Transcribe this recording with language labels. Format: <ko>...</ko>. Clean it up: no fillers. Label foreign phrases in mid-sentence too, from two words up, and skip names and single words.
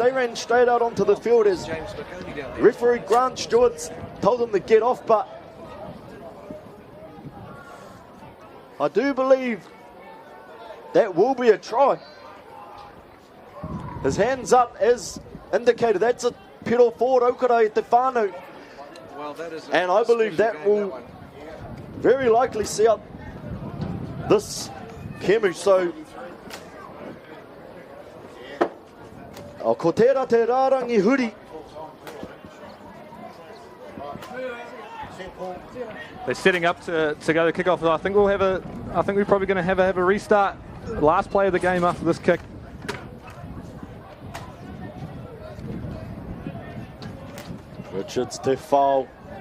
<en>They ran straight out onto the field as referee Grant Stewart told them to get off, but I do believe that will be a try. His hands up as indicated. That's a pedal for Rotorua at the whānau. Well, that is and I believe that will very likely see up this Kemu. So,</en> <mi>ko tērā te rārangi huri.</mi> <en>They're setting up to go to kick off. I think we're probably going to have a restart. Last play of the game after this kick. Richards te foul.</en>